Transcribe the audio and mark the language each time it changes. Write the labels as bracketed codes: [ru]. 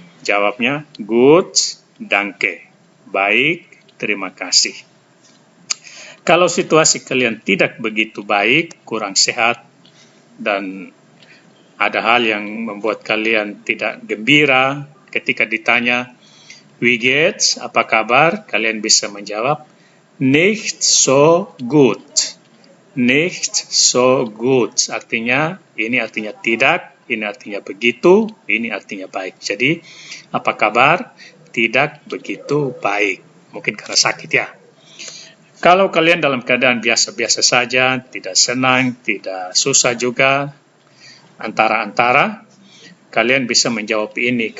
[id] Jawabnya, [de] gut, danke. [id] Baik, terima kasih. Kalau situasi kalian tidak begitu baik, kurang sehat, dan ada hal yang membuat kalian tidak gembira ketika ditanya, [de] wie geht's? [id] Apa kabar? Kalian bisa menjawab, [de] nicht so gut. Nicht so gut. [id] Artinya, ini artinya tidak, ini artinya begitu, ini artinya baik. Jadi, apa kabar? Tidak begitu baik. Mungkin karena sakit ya. Kalau kalian dalam keadaan biasa-biasa saja, tidak senang, tidak susah juga, antara-antara, kalian bisa menjawab ini.